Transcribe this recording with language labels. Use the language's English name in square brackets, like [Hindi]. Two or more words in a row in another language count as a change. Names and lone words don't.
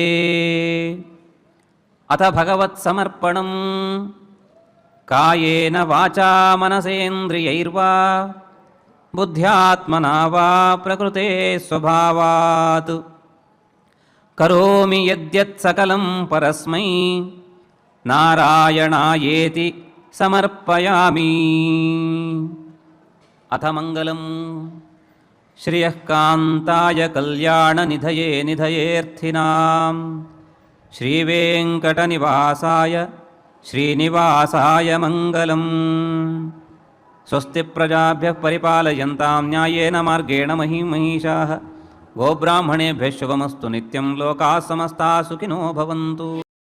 [Sanskrit] అథ భగవత్సమర్పణం కాయేన వాచా మనసేంద్రియైర్వా బుద్ధ్యాత్మనా వా ప్రకృతే స్వభావాత్ కరోమి యద్యత్ సకలం పరస్మై నారాయణాయేతి సమర్పయామి. అథ మంగళం శ్రియః కాంతాయ కళ్యాణనిధయే నిధయేర్థినాం శ్రీవేంకటనివాసాయ శ్రీనివాసాయ మంగళం. స్వస్తి ప్రజాభ్యః పరిపాలయంతాం న్యాయేన మార్గేణ మహిమహీషాః గోబ్రాహ్మణేభ్యः శుభమస్తు నిత్యం. లోకాः సమస్తాः సుఖినో భవంతు.